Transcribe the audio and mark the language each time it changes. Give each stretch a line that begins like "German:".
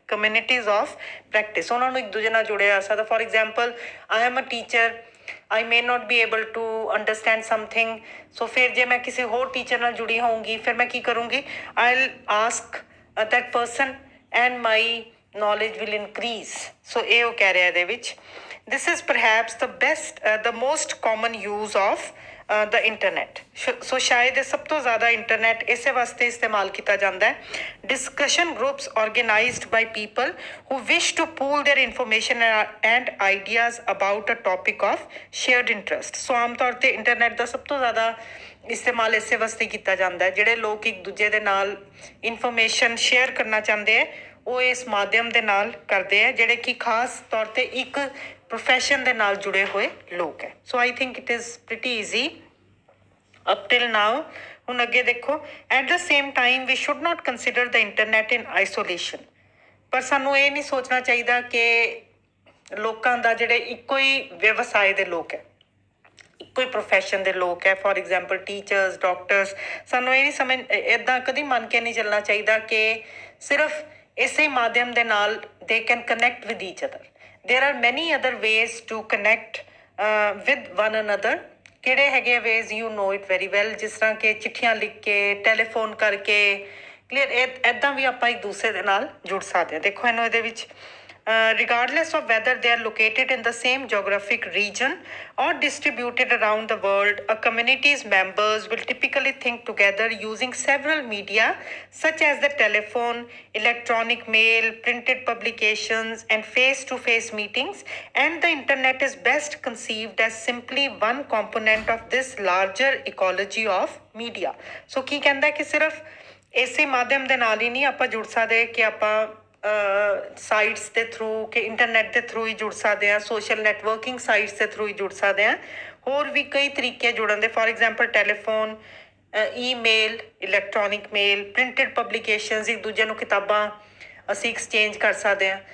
English: communities of practice
Punjabi: ਉਹਨਾਂ ਨੂੰ ਇੱਕ ਦੂਜੇ ਨਾਲ ਜੁੜਿਆ ਜਾ ਸਕਦਾ।
English: For example I am a teacher, I may not be able to understand something.
Punjabi: ਸੋ ਫਿਰ ਜੇ ਮੈਂ ਕਿਸੇ ਹੋਰ ਟੀਚਰ ਨਾਲ ਜੁੜੀ ਹੋਊਂਗੀ ਫਿਰ ਮੈਂ ਕੀ ਕਰੂੰਗੀ,
English: I will ask that person and my knowledge will increase.
Punjabi: So ਇਹ ਉਹ ਕਹਿ ਰਿਹਾ ਇਹਦੇ ਵਿੱਚ।
English: This is perhaps the most common use of the internet.
Punjabi: So ਸ਼ਾਇਦ ਇਹ ਸਭ ਤੋਂ ਜ਼ਿਆਦਾ ਇੰਟਰਨੈਟ ਇਸੇ ਵਾਸਤੇ ਇਸਤੇਮਾਲ ਕੀਤਾ ਜਾਂਦਾ ਹੈ।
English: Discussion groups organized by people who wish to pool their information and ideas about a topic of shared interest.
Punjabi: So ਆਮ ਤੌਰ ਤੇ ਇੰਟਰਨੈਟ ਦਾ ਸਭ ਤੋਂ ਜ਼ਿਆਦਾ ਇਸਤੇਮਾਲ ਇਸੇ ਵਾਸਤੇ ਕੀਤਾ ਜਾਂਦਾ ਹੈ। ਜਿਹੜੇ ਲੋਕ ਇੱਕ ਦੂਜੇ ਦੇ ਨਾਲ ਇਨਫੋਰਮੇਸ਼ਨ ਸ਼ੇਅਰ ਕਰਨਾ ਚਾਹੁੰਦੇ ਹੈ ਉਹ ਇਸ ਮਾਧਿਅਮ ਦੇ ਨਾਲ ਕਰਦੇ ਹੈ, ਜਿਹੜੇ ਕਿ ਖਾਸ ਤੌਰ ਤੇ ਇੱਕ ਪ੍ਰੋਫੈਸ਼ਨ ਦੇ ਨਾਲ ਜੁੜੇ ਹੋਏ ਲੋਕ ਹੈ।
English: So I think it is pretty easy up till now.
Punjabi: ਹੁਣ ਅੱਗੇ ਦੇਖੋ,
English: At the same time we should not consider the internet in isolation.
Punjabi: ਪਰ ਸਾਨੂੰ ਇਹ ਨਹੀਂ ਸੋਚਣਾ ਚਾਹੀਦਾ ਕਿ ਲੋਕਾਂ ਦਾ ਜਿਹੜੇ ਇੱਕੋ ਹੀ ਵਿਵਸਾਏ ਦੇ ਲੋਕ ਹੈ, ਇੱਕੋ ਹੀ ਪ੍ਰੋਫੈਸ਼ਨ ਦੇ ਲੋਕ ਹੈ, ਫੋਰ ਐਗਜ਼ਾਮਪਲ ਟੀਚਰਸ, ਡਾਕਟਰਸ, ਸਾਨੂੰ ਇਹ ਨਹੀਂ ਇੱਦਾਂ ਕਦੀ ਮੰਨ ਕੇ ਨਹੀਂ ਚੱਲਣਾ ਚਾਹੀਦਾ ਕਿ ਸਿਰਫ ਇਸੇ ਮਾਧਿਅਮ ਦੇ ਨਾਲ
English: They can connect with each other. There are many other ways to connect with one another.
Punjabi: ਕਿਹੜੇ ਹੈਗੇ ਆ ways,
English: you know it very well,
Punjabi: ਜਿਸ ਤਰ੍ਹਾਂ ਕਿ ਚਿੱਠੀਆਂ ਲਿਖ ਕੇ, ਟੈਲੀਫੋਨ ਕਰਕੇ, ਕਲੀਅਰ ਇੱਦਾਂ ਵੀ ਆਪਾਂ ਇੱਕ ਦੂਸਰੇ ਦੇ ਨਾਲ ਜੁੜ ਸਕਦੇ ਹਾਂ। ਦੇਖੋ ਇਹਨੂੰ ਇਹਦੇ ਵਿੱਚ
English: regardless of whether they are located in the same geographic region or distributed around the world, a community's members will typically think together using several media such as the telephone, electronic mail, printed publications, and face-to-face meetings, and the internet is best conceived as simply one component of this larger ecology of media.
Punjabi: So ਕੀ ਕਹਿੰਦਾ ਕਿ ਸਿਰਫ ਇਸੇ ਮਾਧਿਅਮ ਦੇ ਨਾਲ ਹੀ ਨਹੀਂ ਆਪਾਂ ਜੁੜ ਸਕਦੇ ਕਿ ਆਪਾਂ ਸਾਈਟਸ ਦੇ ਥਰੂ ਕਿ ਇੰਟਰਨੈਟ ਦੇ ਥਰੂ ਹੀ ਜੁੜ ਸਕਦੇ ਹਾਂ, ਸੋਸ਼ਲ ਨੈਟਵਰਕਿੰਗ ਸਾਈਟਸ ਦੇ ਥਰੂ ਹੀ ਜੁੜ ਸਕਦੇ ਹਾਂ। ਹੋਰ ਵੀ ਕਈ ਤਰੀਕੇ ਜੁੜਨ ਦੇ, for example telephone, email, electronic male, printed ਪਬਲੀਕੇਸ਼ਨਸ, ਇੱਕ ਦੂਜੇ ਨੂੰ ਕਿਤਾਬਾਂ ਅਸੀਂ ਐਕਸਚੇਂਜ ਕਰ ਸਕਦੇ ਹਾਂ।